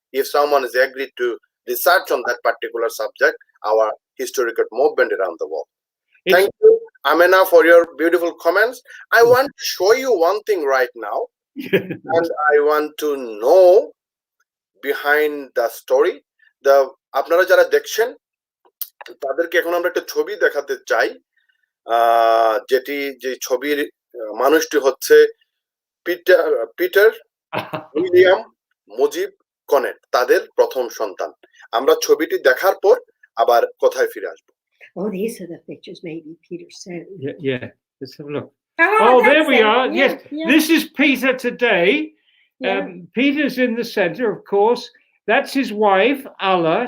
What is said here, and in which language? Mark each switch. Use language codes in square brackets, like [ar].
[en] If someone is agreed to research on that particular subject, our historical movement around the world. Thank you, Amena, for your beautiful comments. I want to show you one thing right now, and I want to know behind the story. [bn] আপনারা যারা দেখছেন তাদেরকে এখন আমরা একটা ছবি দেখাতে চাই, যে ছবির মানুষটি হচ্ছে পিটার উইলিয়াম মুজিব কনেট, তাদের প্রথম সন্তান। আমরা ছবিটি দেখার পর আবার কথায় ফিরে আসবো। [en] Oh, these are the pictures maybe Peter sent. Yeah. Let's have a look. Oh, there we are. Yes, this is Peter today. Peter's in the center, of course. That's his wife, Alla.